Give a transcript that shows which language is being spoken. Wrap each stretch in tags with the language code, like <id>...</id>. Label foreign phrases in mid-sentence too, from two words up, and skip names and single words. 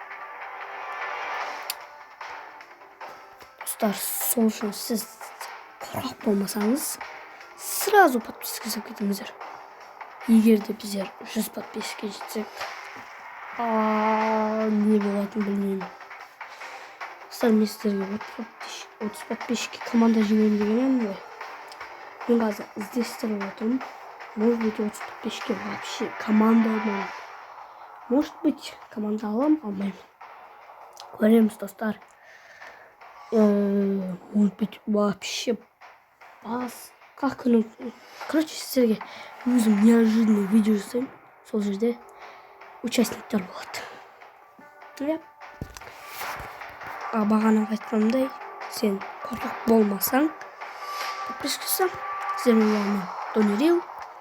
<kk>Достар, сол үшін сіз қорқақ болмасаңыз,</kk> <ru>сразу подписка</ru> <kk>жасап кетіңіздер. Егер де біздер 100 подписка жетсек, не болатынын білмеймін. Достар, мен сіздерге 30 подписчикке команда жинаймын дегенмін ғой. Мен қазір іздестіріп отырмын.</kk> <ru>Может быть,</ru> <kk>30 подписчикке вообще команда алмаймын.</kk> <ru>Может быть,</ru> <kk>команда алмаймын. Көреміз, достар.</kk> <ru>Может быть, вообще как короче,</ru> <kk>сіздерге өзім</kk> <ru>неожиданный видео жасаймын.</ru> <kk>Сол жерде участниктер болады. Бағана айтқанымдай, сен қорқақ болмасаң, подписка жасаң, сіздермен донерил.</kk>